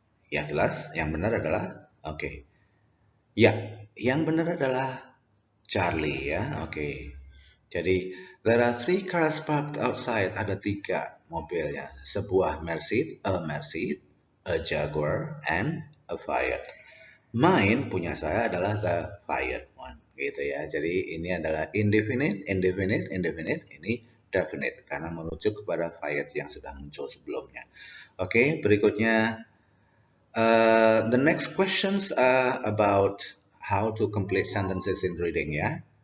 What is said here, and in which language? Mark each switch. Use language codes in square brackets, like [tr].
[id] Yang jelas, yang benar adalah yang benar adalah Charlie ya. Jadi [en] there are 3 cars parked outside. [id] Ada 3 mobil ya. Sebuah Mercedes, [en] a Jaguar, and a Fiat. [id] Mine punya saya adalah [en] the Fiat one, [id] gitu ya. Jadi ini adalah indefinite. Ini definite karena merujuk kepada Fiat yang sudah muncul sebelumnya. [en] Berikutnya the next questions are about how to complete sentences in reading [id] ya.